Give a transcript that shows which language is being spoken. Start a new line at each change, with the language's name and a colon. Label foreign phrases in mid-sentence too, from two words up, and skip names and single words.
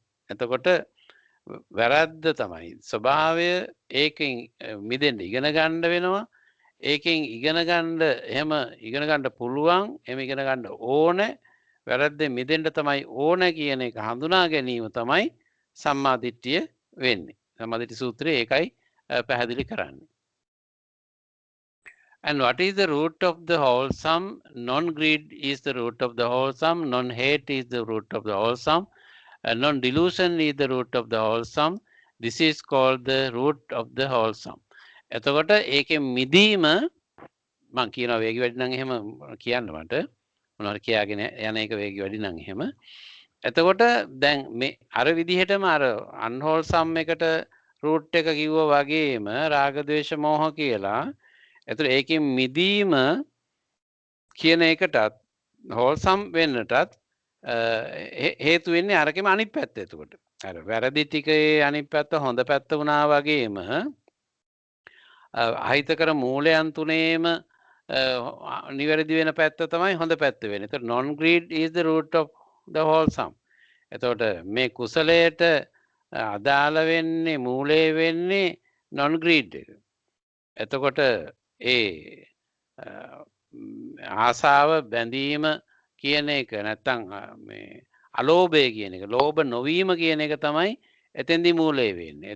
Sinhala: එතකොට වැරද්ද තමයි ස්වභාවය ඒකෙන් මිදෙන්න ඉගෙන ගන්න වෙනවා. ඒකෙන් ඉගෙන ගන්න එහෙම ඉගෙන ගන්න පුළුවන්, එහෙම ඉගෙන ගන්න ඕනේ. වැරද්දෙන් මිදෙන්න තමයි ඕනේ කියන එක හඳුනා ගැනීම තමයි සම්මාදිට්ඨිය වෙන්නේ. සම්මාදිට්ඨි සූත්‍රයේ ඒකයි පැහැදිලි කරන්නේ.
English: And what is the root of the wholesome? Non-greed is the root of the wholesome. Non-hate is the root of the wholesome. Non-delusion is the root of the wholesome. This is called the root of the wholesome.
Sinhala: එතකොට ඒකේ මිදීම මම කියනවා වේගය වැඩි නම් එහෙම කියන්න මට මොනවද කියාගෙන යන එක වේගය වැඩි නම් එහෙම. එතකොට දැන් මේ අර විදිහටම අර අන්හෝල්සම් එකට රූට් එක කිව්වා වගේම රාග ద్వේෂ මෝහ කියලා. එතකොට ඒකෙන් මිදීම කියන එකටත් හෝල්සම් වෙන්නටත් හේතු වෙන්නේ අරකෙම අනිත් පැත්ත. එතකොට අර වැරදි ටිකේ අනිත් පැත්ත හොඳ පැත්ත වුණා වගේම අහිතකර මූලයන් තුනේම නිවැරදි වෙන පැත්ත තමයි හොඳ පැත්ත වෙන්නේ.
English: එතකොට non greed is the root of the wholesome.
Sinhala: එතකොට මේ කුසලයට අදාළ වෙන්නේ මූලයේ වෙන්නේ
English: non greed
Sinhala: එක. එතකොට ඒ ආසාව බැඳීම කියන එක නැත්තම් මේ අලෝභය කියන එක, ලෝභ නොවීම කියන එක තමයි එතෙන්දී මූලයේ වෙන්නේ.